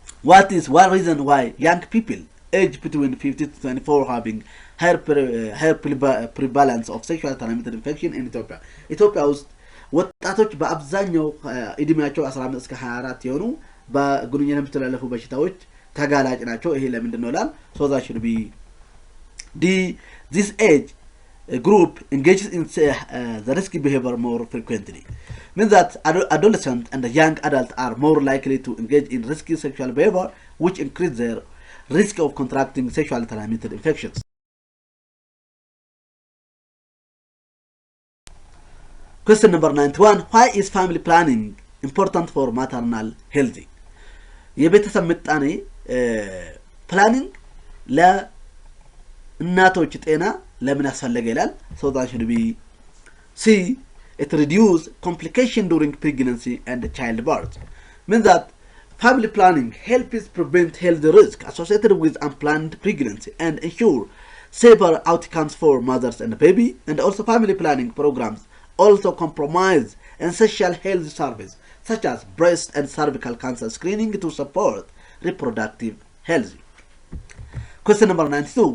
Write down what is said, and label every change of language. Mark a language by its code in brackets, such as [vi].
[en] What is one reason why young people aged between 15 to 24 having higher prevalence of sexual transmitted infection in Ethiopia? [am] ኢትዮጵያ ውስጥ ወጣቶች በአብዛኛው እድሜያቸው 15 እስከ 24 የሆኑ በግንኙነት የሚተላለፉ በሽታዎች ተጋላጭ ናቸው ይሄ ለምንድን ነው ይላል [en] so that should be D. This age group engages in the risky behavior more frequently. Means that adolescents and young adults are more likely to engage in risky sexual behavior, which increase their risk of contracting sexually transmitted infections. Question number 91. Why is family planning important for maternal health? [am] የቤተሰብ ምጣኔ ፕላኒንግ ለእናቶች ጤና ለምን ያስፈልጋል ይላል። [en] So that should be C. It reduces complication during pregnancy and childbirth. Means that family planning helps prevent health risk associated with unplanned pregnancy and ensure safer outcomes for mothers and baby. And also family planning programs also compromise essential health services such as breast and cervical cancer screening to support reproductive health. Question number 92.